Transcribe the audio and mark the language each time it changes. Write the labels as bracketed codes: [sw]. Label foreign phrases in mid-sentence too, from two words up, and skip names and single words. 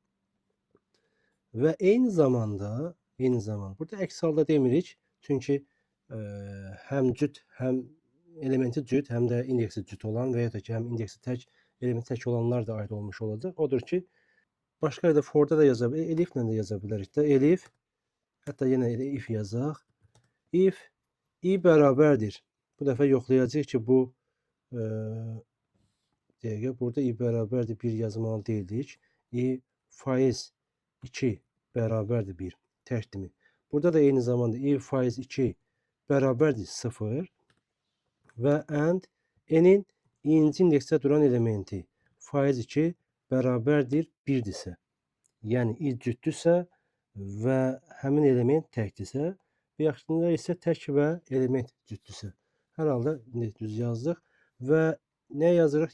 [az] Və eyni zamanda burada əks halda demirik. Çünki həm cüt, həm elementi cüt, həm də indeksi cüt olan və ya da ki, həm indeksi tək, elementi tək olanlar da aid olmuş olacaq. Odur ki, başqa da for-da da yaza bilərik, eliflə də yaza bilərik də. Elif, hətta yenə elə if yazaq. If i bərabərdir. Bu dəfə yoxlayacağıq ki, bu dəqiqə burada i bərabərdir 1 yazmalı deyildik. I faiz 2 bərabərdir 1 tərkdimi. Burada da eyni zamanda i faiz 2 bərabərdir 0 və and n-in inci indeksdə duran elementi faiz 2 bərabərdir 1-dirsə, yəni i cütdürsə və həmin element təkdirsə, və yaxşısında isə tək və element cütdürsə. Hər halda düz yazdıq və nə yazırıq?